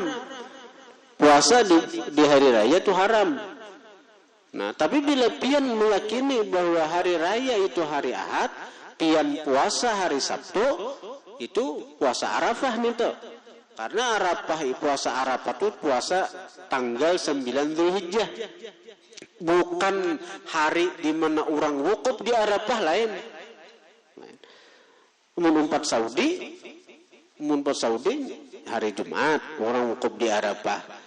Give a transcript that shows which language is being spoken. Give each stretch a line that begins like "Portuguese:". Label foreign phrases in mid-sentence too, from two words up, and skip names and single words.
Indonesian: Puasa di hari raya itu haram. Nah, tapi bila pian meyakini bahwa hari raya itu hari Ahad, pian puasa hari Sabtu, itu puasa Arafah nih tuh. Karena puasa Arafah itu puasa tanggal 9 Zulhijjah. Bukan hari di mana orang wukuf di Arafah lain. Umpat Saudi hari Jumat orang wukuf di Arafah.